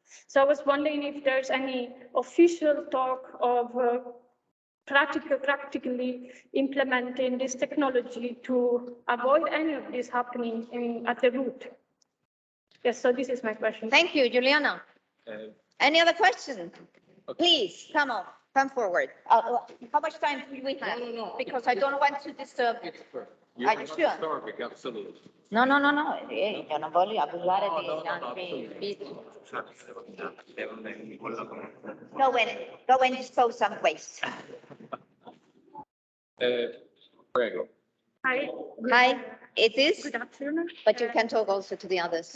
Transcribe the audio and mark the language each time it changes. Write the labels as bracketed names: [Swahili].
[English] So I was wondering if there's any official talk of practically implementing this technology to avoid any of this happening at the root. Yes, so this is my question. Thank you, Giuliana. Any other questions? Okay. Please, come on, come forward. How much time do we have? No. Because I don't want to disturb. Are you sure? Absolutely. [Italian] No, io non voglio abusare di altri. [English] Go and dispose some waste. [Italian] Prego. [English] Hi, it is, good afternoon. but you can talk also to the others.